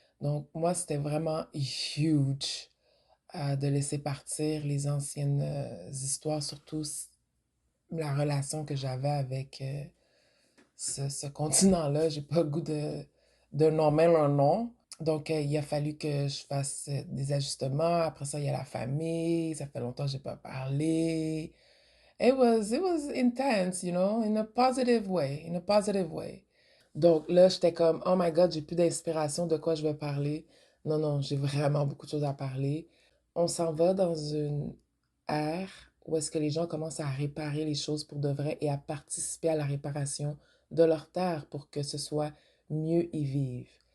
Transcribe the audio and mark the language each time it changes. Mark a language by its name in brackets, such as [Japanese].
[French] Donc, moi, c'était vraiment huge de laisser partir les anciennes histoires, surtout la relation que j'avais avec ce continent-là. J'ai pas le goût de nommer leur nom. Donc, il a fallu que je fasse des ajustements. Après ça, il y a la famille. Ça fait longtemps que j'ai pas parlé. [English] It was intense, in a positive way, in a positive way. [French] Donc là, j'étais comme, [English] oh my God, [French] j'ai plus d'inspiration de quoi je vais parler. Non, non, j'ai vraiment beaucoup de choses à parler. On s'en va dans une ère où est-ce que les gens commencent à réparer les choses pour de vrai et à participer à la réparation de leur terre pour que ce soit mieux y vivre.